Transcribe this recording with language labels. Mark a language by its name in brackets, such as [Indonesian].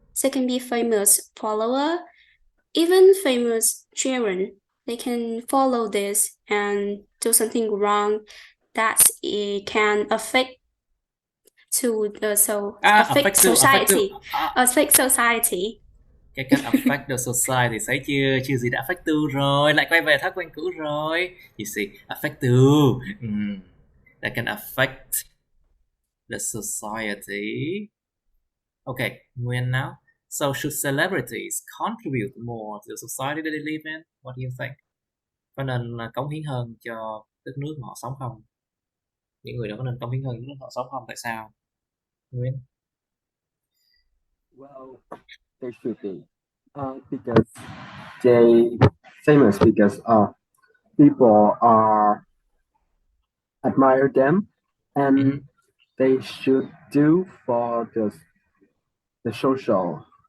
[English] They can be famous follower, even famous children. They can follow this and do something wrong that it can affect to the affect society. Affect society. Cái can affect the society, [Vietnamese] thấy chưa? Chưa gì đã [English] affect to [Vietnamese] rồi, lại quay về thói quen cũ rồi. [English] You see, affect to. That can affect the society. Okay, Nguyên now. So should celebrities contribute more to the society that they live in? What do you think? [Vietnamese] Có nên cống hiến hơn cho đất nước mà họ sống không? Những người đó có nên cống hiến hơn đất nước họ sống không? Tại sao? [English] Nguyên? Well, they should be because they famous because people admire them and they should do for the social.